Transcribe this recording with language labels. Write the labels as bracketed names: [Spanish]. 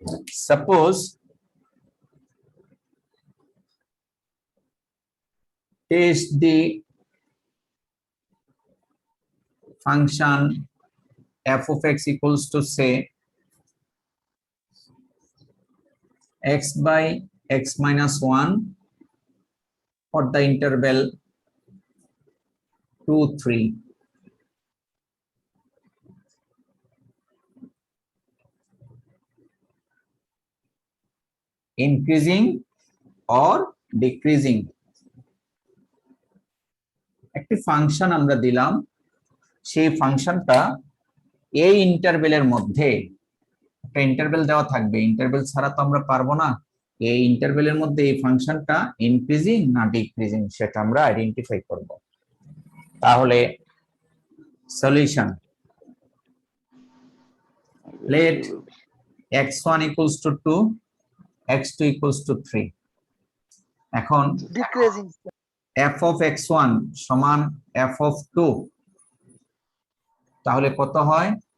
[English] Suppose is the function f of x equals to say x by x minus 1 for the interval 2, 3. Increasing or decreasing. [Bangla] একটি function আমরা দিলাম, সেই ফাংশনটা এই ইন্টারভেলের মধ্যে, একটা ইন্টারভেল দেওয়া থাকবে, ইন্টারভেল ছাড়া তো আমরা পারবো না, এই ইন্টারভেলের মধ্যে এই ফাংশনটা ইনক্রিজিং না ডিক্রিজিং সেটা আমরা আইডেন্টিফাই করব। তাহলে solution, [English] let x1 equals to 2, x2 equals to 3. [Bangla] এখন [English] decreasing [Bangla] f of x1 সমান f of 2, তাহলে কত হয়?